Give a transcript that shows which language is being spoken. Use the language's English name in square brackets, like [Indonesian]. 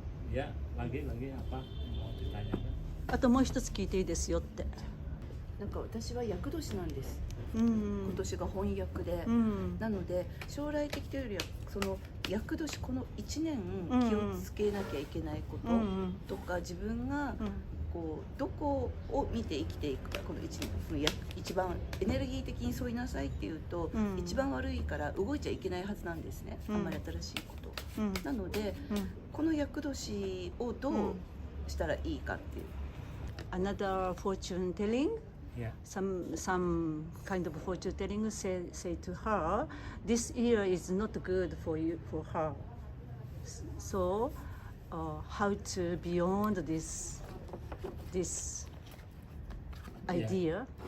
[Indonesian] ya lagi apa mau ditanyakan [Japanese] あともう一つ聞いていいですよって。なんか私は厄年なんです。今年が翻訳で、なので将来的というよりはその厄年この1年気をつけなきゃいけないこととか、自分がこうどこを見て生きていくか、この1年一番エネルギー的に沿いなさいっていうと、一番悪いから動いちゃいけないはずなんですね、あんまり新しいこと、なので、この厄年をどうしたらいいかっていう。 [English] Another fortune telling. Yeah. Some kind of fortune telling say to her, this year is not good for her. So, how to beyond this idea?